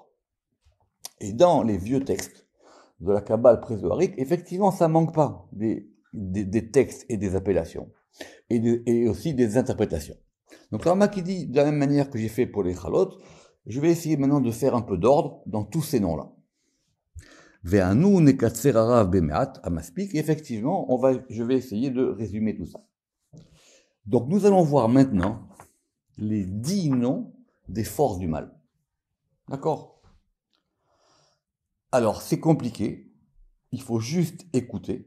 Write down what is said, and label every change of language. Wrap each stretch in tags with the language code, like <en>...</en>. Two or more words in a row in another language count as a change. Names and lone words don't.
<fr>Et dans les vieux textes de la Kabbale pré-zoharique, effectivement, ça manque pas des textes et des appellations, et aussi des interprétations. Donc le Ramak, il dit, de la même manière que j'ai fait pour les Chalot, je vais essayer maintenant de faire un peu d'ordre dans tous ces noms-là.</fr> <he>ואנו נקצר הרב במעט המספיק,</he> <fr>et effectivement, je vais essayer de résumer tout ça. Donc nous allons voir maintenant les 10 noms des forces du mal. D'accord? Alors c'est compliqué, il faut juste écouter.</fr>